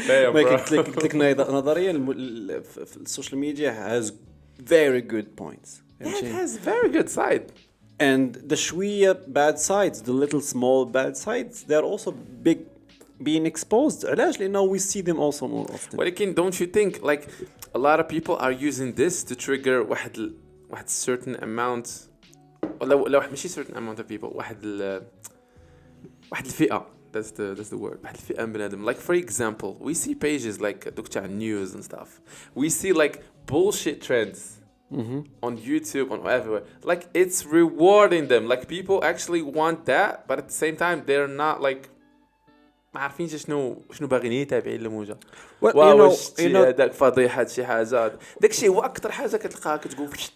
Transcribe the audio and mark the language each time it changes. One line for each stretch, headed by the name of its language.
Arabic: ما قلت لك نظريا السوشيال ميديا
English: has very good points. It has very good side. And the
Arabic: شوية
English: bad sides, the little small bad sides, they're also being exposed.
Arabic: علاش؟ لأنه
English: we see them also more often.
Arabic: ولكن
English: don't you think like a lot of people are using this to trigger واحد certain amount
Arabic: لو ماشي
English: certain amount of people
Arabic: واحد الفئة.
English: That's the word.
Arabic: واحد الفئة من بنادم.
English: Like for example, we see pages like
Arabic: دوك تاع
English: news and stuff. We see like bullshit trends on YouTube, on everywhere. Like it's rewarding them. Like people actually want that, but at the same time they're not like
Arabic: ما عارفينش شنو باغيين يتابعين الموجة. واو هذاك فضيحة شي حاجة. داكشي هو أكتر حاجة كتلقاها كتقول